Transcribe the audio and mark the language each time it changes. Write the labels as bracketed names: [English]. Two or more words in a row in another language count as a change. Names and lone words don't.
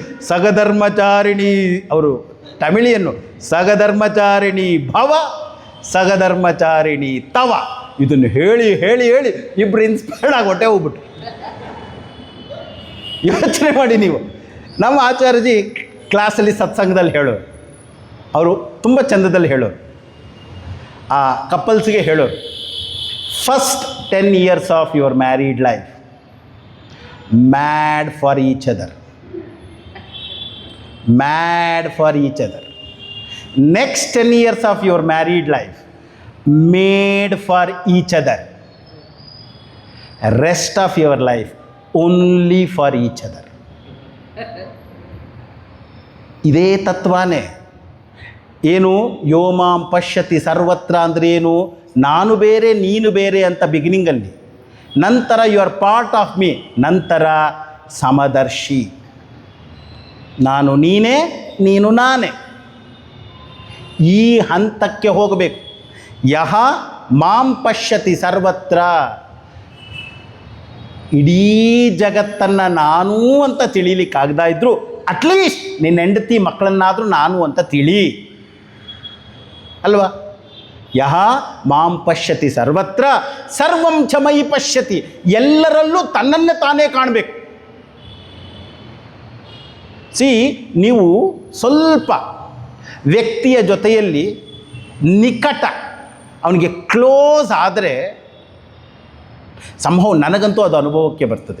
[Kannada] ಸಗಧರ್ಮಚಾರಿಣಿ, ಅವರು ತಮಿಳಿಯನ್ನು [Sanskrit] ಸಗಧರ್ಮಚಾರಿಣಿ ಭವ ಸಗಧರ್ಮಚಾರಿಣಿ ತವ, [Kannada] ಇದನ್ನು ಹೇಳಿ ಹೇಳಿ ಹೇಳಿ ಇಬ್ಬರು ಇನ್ಸ್ಪೈರ್ಡ್ ಆಗಿ ಹೊಟ್ಟೆ ಹೋಗ್ಬಿಟ್ರು. ಯೋಚನೆ ಮಾಡಿ ನೀವು, ನಮ್ಮ ಆಚಾರ್ಯಜಿ ಕ್ಲಾಸಲ್ಲಿ ಸತ್ಸಂಗದಲ್ಲಿ ಹೇಳೋರು, ಅವರು ತುಂಬ ಚಂದದಲ್ಲಿ ಹೇಳೋರು, ಆ ಕಪಲ್ಸ್ಗೆ ಹೇಳೋರು, [English] first 10 years of your married life mad for each other, mad for each other. next 10 years of your married life made for each other. rest of your life only for each other. [Kannada] ಇದೇ ತತ್ವನೇ. ಏನು [Sanskrit] ಯೋಮಾಂ ಪಶ್ಯತಿ ಸರ್ವತ್ರ [Kannada] ಅಂದರೆ ಏನು? ನಾನು ಬೇರೆ ನೀನು ಬೇರೆ ಅಂತ ಬಿಗಿನಿಂಗಲ್ಲಿ, ನಂತರ [English] you are part of me, [Kannada] ನಂತರ ಸಮದರ್ಶಿ, ನಾನು ನೀನೇ ನೀನು ನಾನೇ, ಈ ಹಂತಕ್ಕೆ ಹೋಗಬೇಕು. [Sanskrit] ಯಹ ಮಾಂ ಪಶ್ಯತಿ ಸರ್ವತ್ರ, [Kannada] ಇಡೀ ಜಗತ್ತನ್ನು ನಾನು ಅಂತ ತಿಳಿಲಿಕ್ಕಾಗದ ಇದ್ದರೂ ಅಟ್ಲೀಸ್ಟ್ ನಿನ್ನ ಹೆಂಡತಿ ಮಕ್ಕಳನ್ನಾದರೂ ನಾನು ಅಂತ ತಿಳಿ ಅಲ್ವಾ? [Sanskrit] ಯಹ ಮಾಂ ಪಶ್ಯತಿ ಸರ್ವತ್ರ ಸರ್ವಂ ಚ ಮಯಿ ಪಶ್ಯತಿ, [Kannada] ಎಲ್ಲರಲ್ಲೂ ತನ್ನನ್ನೇ ತಾನೇ ಕಾಣಬೇಕು. ನೀವು ಸ್ವಲ್ಪ ವ್ಯಕ್ತಿಯ ಜೊತೆಯಲ್ಲಿ ನಿಕಟ, ಅವನಿಗೆ ಕ್ಲೋಸ್ ಆದರೆ ಸಂಭವ, ನನಗಂತೂ ಅದು ಅನುಭವಕ್ಕೆ ಬರ್ತದೆ.